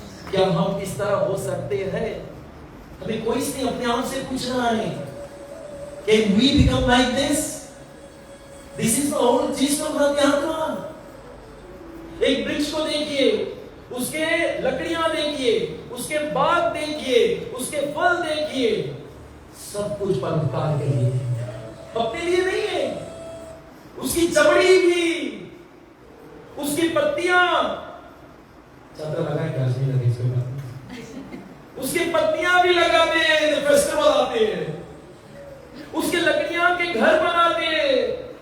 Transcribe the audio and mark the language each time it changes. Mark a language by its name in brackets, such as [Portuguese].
[Hindi] क्या हम इस तरह हो सकते हैं? हमें कोई नहीं अपने आप से पूछना है, [English] can we become like this? This is the whole gist of adhyatma. [Hindi] एक वृक्ष को देखिए, उसके लकड़ियां देखिए, उसके बाग देखिए, उसके फल देखिए, सब कुछ परोपकार के लिए, अपने लिए नहीं है। उसकी चमड़ी भी, उसकी पत्तियां, छात्र लगाए क्या नहीं लगे इसके बाद, उसकी पत्तियां भी लगाते हैं, फेस्टिवल आते हैं, उसके लकड़ियां के घर बनाते हैं।